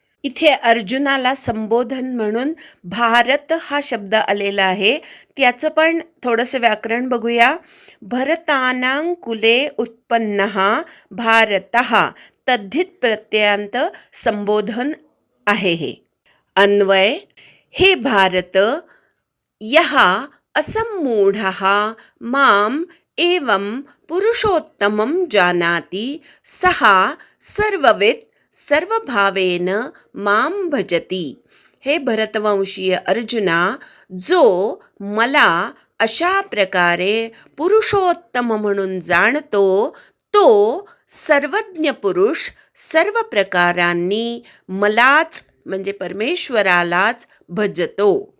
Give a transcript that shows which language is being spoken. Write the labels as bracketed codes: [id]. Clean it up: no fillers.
[mr] इथे अर्जुनाला संबोधन म्हणून भारत हा शब्द आलेला आहे. त्याचं पण थोडंसं व्याकरण बघूया. [sa] भरतानां कुले उत्पन्नः भारतः, [mr] तद्धित प्रत्ययांत संबोधन आहे हे. अन्वय. [sa] हे भारत, यः असम्मूढः माम् एवं पुरुषोत्तमं जानाति सः सर्ववित् सर्वभावेन मां भजती. [mr] हे भरतवंशीय अर्जुना, जो मला अशा प्रकारे पुरुषोत्तम म्हणून जाणतो तो सर्वज्ञ पुरुष सर्व प्रकारांनी मलाच म्हणजे परमेश्वरालाच भजतो.